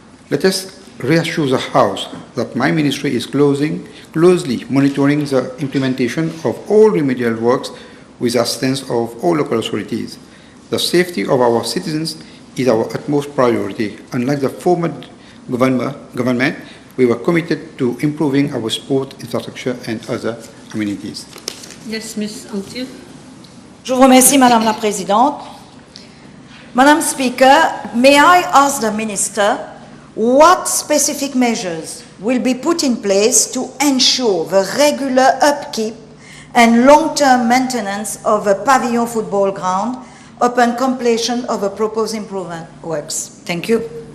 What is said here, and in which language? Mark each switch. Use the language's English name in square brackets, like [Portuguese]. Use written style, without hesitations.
[English] Let us reassure the House that my ministry is closely monitoring the implementation of all remedial works with the assistance of all local authorities. The safety of our citizens is our utmost priority. Unlike the former government, we were committed to improving our sport infrastructure and other amenities. Yes, Ms. Anctil. [French] Je vous remercie, Madame la Présidente. [English] Madam Speaker, may I ask the Minister what specific measures will be put in place to ensure the regular upkeep and long-term maintenance of a Pavillon football ground upon completion of the proposed improvement works? Thank you.